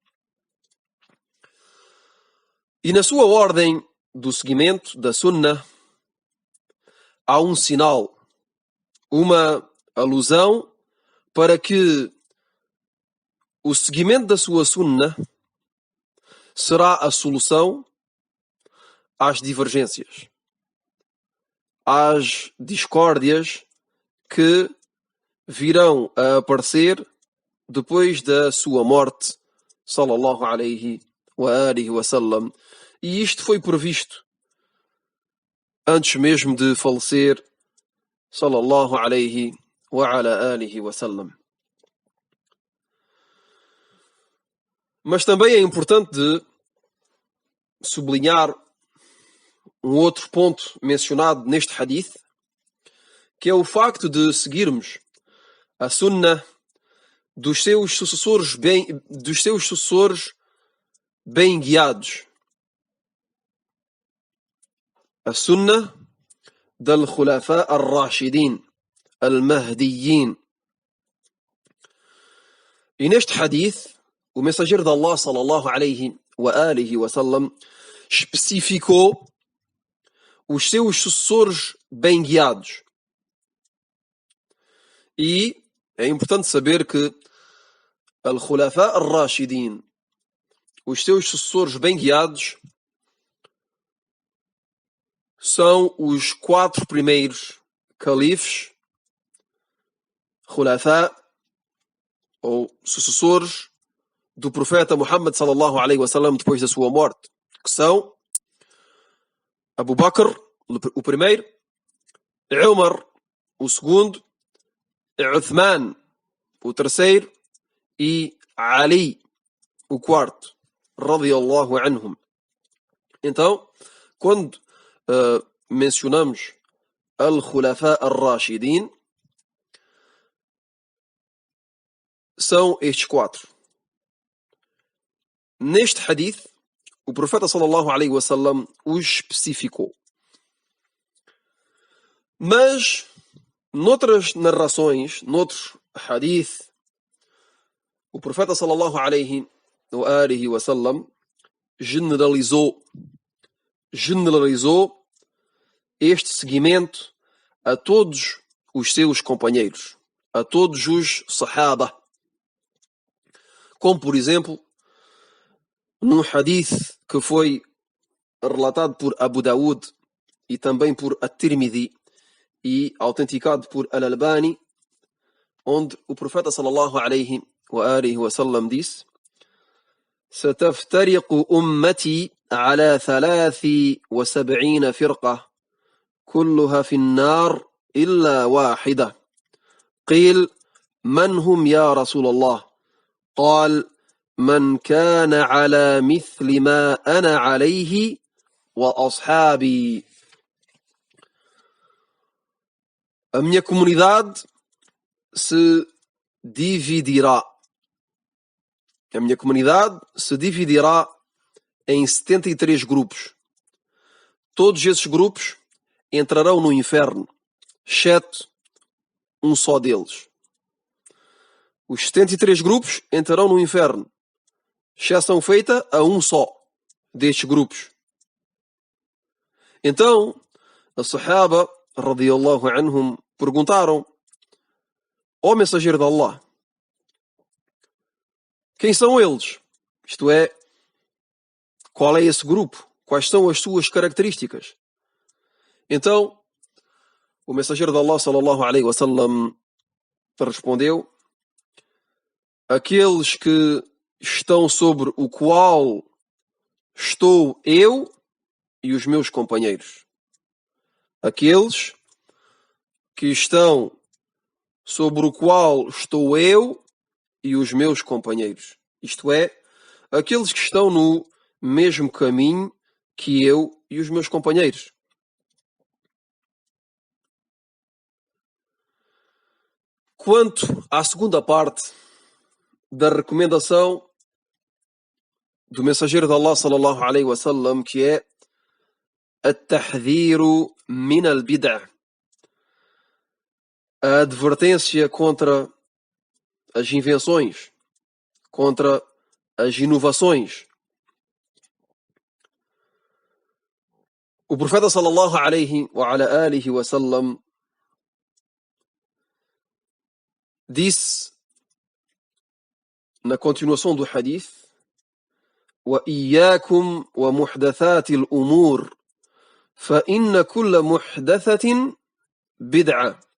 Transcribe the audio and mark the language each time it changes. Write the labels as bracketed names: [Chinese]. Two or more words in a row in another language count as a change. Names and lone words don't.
[Portuguese] E na sua ordem do seguimento da sunna, há um sinal, uma alusão para que o seguimento da sua sunna será a solução às divergências, às discórdias que virão a aparecer depois da sua morte, [Arabic] صلى الله عليه وآله وسلم. [Portuguese] E isto foi previsto antes mesmo de falecer, [Arabic] صلى الله عليه وعلى آله وسلم. [Portuguese] Mas também é importante de sublinhar um outro ponto mencionado neste hadith, que é o facto de seguirmos a sunna dos seus sucessores bem guiados. [Arabic] A sunna del الخلفاء الراشدين المهديين. [Portuguese] E neste hadith, o mensageiro de Allah, [Arabic] صلى الله عليه وآله وسلم, [Portuguese] especificou os seus sucessores bem guiados. E é importante saber que [Arabic] الخلفاء الراشدين, [Portuguese] os seus sucessores bem guiados, são os 4 primeiros califes, khulafa, ou sucessores do profeta Muhammad [Arabic] صلى الله عليه وسلم [Portuguese] depois da sua morte, que são Abu Bakr, o primeiro, Umar, o segundo, Uthman, o terceiro, e Ali, o quarto, [Arabic] رضي الله عنهم. [Portuguese] Então, quando mencionamos [Arabic] الخلفاء الراشدين, [Portuguese] são estes 4. Neste hadith, o profeta [Arabic] صلى الله عليه وسلم [Portuguese] os especificou. Mas, noutras narrações, noutros hadith, o profeta [Arabic] صلى الله عليه وسلم [Portuguese] generalizou este seguimento a todos os seus companheiros, a todos os sahaba. Como, por exemplo, num hadith que foi relatado por Abu Daud e também por At-Tirmidhi e autenticado por Al-Albani, onde o profeta [Arabic] صلى الله عليه وآله وسلم disse: "ستفترق أمتي على 73 فرقة كلها في النار إلا واحدة. قيل من هم يا رسول الله? قال من كان على مثل ما أنا عليه وأصحابي." [Portuguese] A minha comunidade se dividirá. A minha comunidade se dividirá em 73 grupos. Todos esses grupos entrarão no inferno, exceto um só deles. Os 73 grupos entrarão no inferno, exceção feita a um só destes grupos. Então, a Sahaba, [Arabic] رضي الله عنهم, [Portuguese] perguntaram: ó mensageiro de Allah, quem são eles? Isto é, qual é esse grupo? Quais são as suas características? Então, o mensageiro de Allah, [Arabic] صلى الله عليه وسلم, [Portuguese] respondeu: aqueles que estão sobre o qual estou eu e os meus companheiros. Aqueles que estão sobre o qual estou eu e os meus companheiros. Isto é, aqueles que estão no mesmo caminho que eu e os meus companheiros. Quanto à segunda parte da recomendação do mensageiro de Allah [Arabic] صلى الله عليه وسلم, [Portuguese] que é [Arabic] التحذير من البدع, [Portuguese] a advertência contra as invenções, contra as inovações. O profeta [Arabic] صلى الله عليه وعلى آله وسلم [Portuguese] disse na continuação do hadith: [Arabic] وَإِيَّاكُمْ وَمُحْدَثَاتِ الْأُمُورِ فَإِنَّ كُلَّ مُحْدَثَةٍ بِدْعَةٍ.